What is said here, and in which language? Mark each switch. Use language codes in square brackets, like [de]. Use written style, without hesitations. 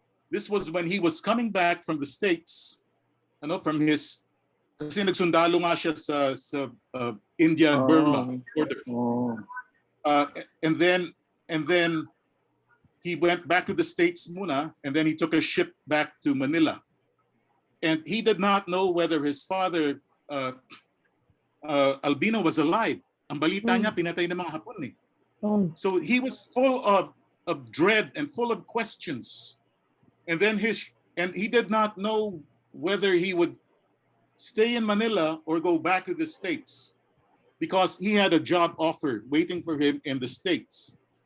[en] This was when he was coming back from the States, you know, from his, [tl] kasi nagsundalo nga siya sa [en] India and Burma border. And then he went back to the States muna, and then he took a ship back to Manila. And he did not know whether his father, Albino, was alive. [tl] Ang balita niya, pinatay ng mga Hapon eh. [en] So he was full of dread and full of questions. And then he did not know whether he would stay in Manila or go back to the States, because he had a job offer waiting for him in the States.